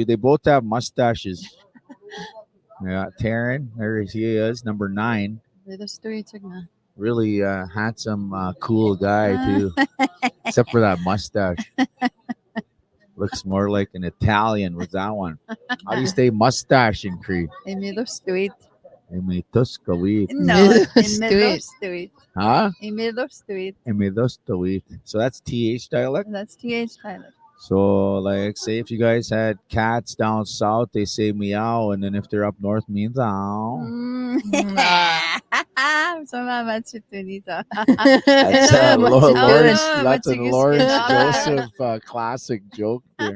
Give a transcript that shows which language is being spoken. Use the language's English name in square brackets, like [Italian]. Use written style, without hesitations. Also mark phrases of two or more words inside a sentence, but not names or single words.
[English] They both have mustaches. Yeah, Taryn, there he is, number 9. Really handsome, cool guy too, except for that mustache. Looks more like an Italian with that one. How do you say mustache in Cree? Imilostuit. Imilostuit. No, Imilostuit. Huh? Imilostuit. Imilostuit. So that's TH dialect? That's TH dialect. So, like, say if you guys had cats down south, they say meow, and then if they're up north, means ow. So that's a Lawrence Joseph classic joke there.